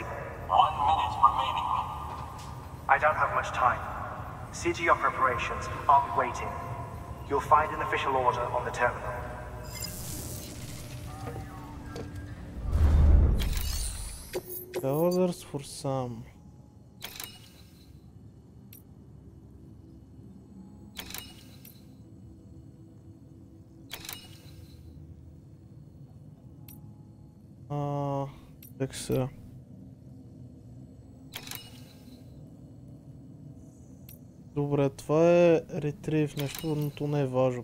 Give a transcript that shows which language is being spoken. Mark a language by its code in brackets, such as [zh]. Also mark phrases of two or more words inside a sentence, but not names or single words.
[en] 1 minute remaining. I don't have much time. See to your preparations. I'll be waiting. You'll find an official order on the terminal. The orders for Sam. [bg] Как се... Добре, това е ретрив нещо, но то не е важно.